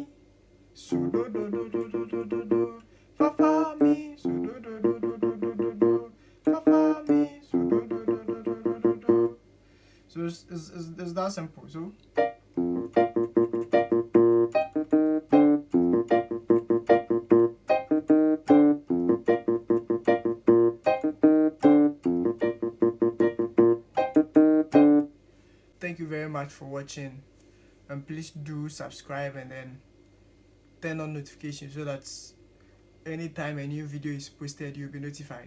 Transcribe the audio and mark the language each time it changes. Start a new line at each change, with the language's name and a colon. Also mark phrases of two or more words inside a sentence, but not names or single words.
English: So do do do do do do do do fa fa mi. So do do do do do do do do fa fa mi. So do do do do do do do do. So it's that simple. So thank you very much for watching, and please do subscribe and then turn on notifications so that anytime a new video is posted you'll be notified.